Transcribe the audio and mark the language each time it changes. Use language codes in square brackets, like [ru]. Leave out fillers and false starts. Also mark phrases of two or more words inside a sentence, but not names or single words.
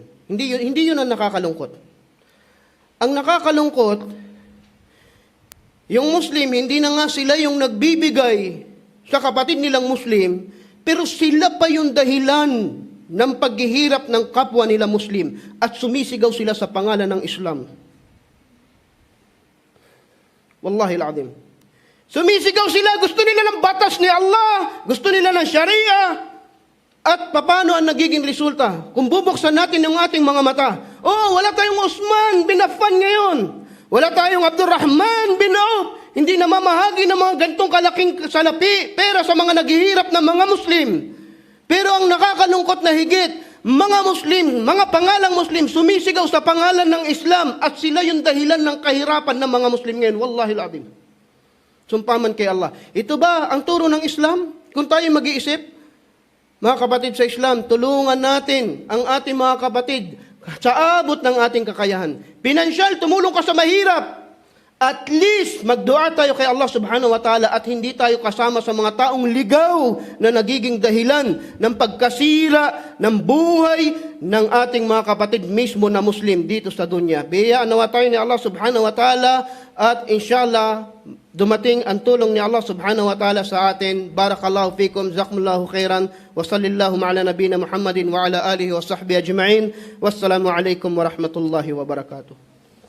[tl] Hindi yun ang nakakalungkot. Ang nakakalungkot, yung Muslim, hindi na nga sila yung nagbibigay sa kapatid nilang Muslim, pero sila pa yung dahilan ng paghihirap ng kapwa nila Muslim at sumisigaw sila sa pangalan ng Islam. [ar] والله العظيم. [tl] Sumisigaw sila, gusto nila ng batas ni Allah, gusto nila ng Sharia. At paano ang nagiging resulta? Kung bubuksan natin ang ating mga mata, wala tayong Uthman bin Affan ngayon. Wala tayong Abdurrahman bin Auf. Hindi na mamahagi ng mga gantong kalaking salapi, pera sa mga naghihirap na mga Muslim. Pero ang nakakalungkot na higit, mga Muslim, mga pangalang Muslim, sumisigaw sa pangalan ng Islam at sila yung dahilan ng kahirapan ng mga Muslim ngayon. [ar] والله العظيم. [tl] Sumpaman kay Allah. Ito ba ang turo ng Islam? Kung tayo mag-iisip, mga kapatid sa Islam, tulungan natin ang ating mga kapatid sa abot ng ating kakayahan. Pinansyal, tumulong ka sa mahirap. [en] At least, [tl] magdua tayo kay Allah [ar] سبحانه وتعالى [tl] at hindi tayo kasama sa mga taong ligaw na nagiging dahilan ng pagkasira ng buhay ng ating mga kapatid mismo na Muslim dito sa dunya. Biyayaan nawa tayo ni Allah [ar] سبحانه وتعالى [tl] at inshallah, dumating ang tulong ni Allah [ar] سبحانه وتعالى [tl] sa atin. [ar] بارك الله فيكم، جزاكم الله خيرا، وصلى الله على نبينا محمد وعلى آله وصحبه أجمعين. والسلام عليكم ورحمة الله وبركاته.